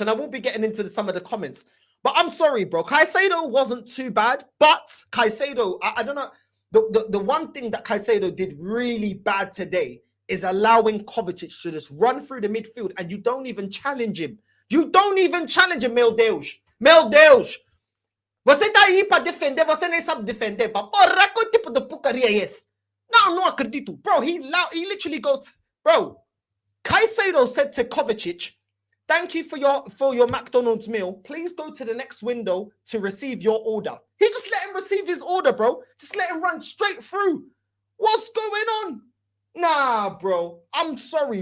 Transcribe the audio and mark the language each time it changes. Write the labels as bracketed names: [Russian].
[English] And I will be getting into some of the comments. But I'm sorry, bro. Caicedo wasn't too bad. But Caicedo, I don't know. The one thing that Caicedo did really bad today is allowing Kovacic to just run through the midfield and you don't even challenge him. You don't even challenge him, [Portuguese] meu Deus. Meu Deus. Você tá aí para defender, você nem sabe defender. Porra, qual tipo de porcaria é esse? Não acredito. [English] Bro, he literally goes, bro, Caicedo said to Kovacic, thank you for your McDonald's meal. Please go to the next window to receive your order. He just let him receive his order, bro. Just let him run straight through. What's going on? Nah, bro. I'm sorry.